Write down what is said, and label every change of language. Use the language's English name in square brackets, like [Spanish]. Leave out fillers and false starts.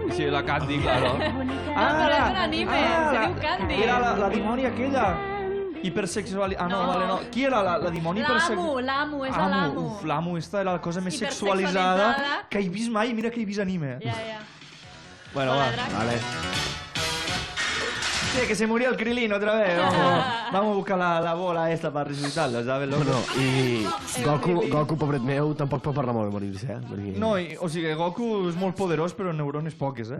[Catalan] Sí, la Candy, claro. No, però és un anime, se diu Candy. Era la dimoni aquella. Hipersexual... Ah, no, vale, no. Qui era la dimoni hipersexual? L'amo, és l'amo. Uf, l'amo, esta era la cosa més sexualitzada que he vist mai. Mira que he vist anime. Ja, ja. Bueno, va. Vale. [Spanish] Sí, que se murió el Krilin otra vez. Vamos a buscar la bola esta para resucitarlo, ¿sabes? [Catalan] No, i Goku, pobret meu, tampoc pot parlar molt de morir-se, eh? No, o sigui, Goku és molt poderós, però neurones poques, eh?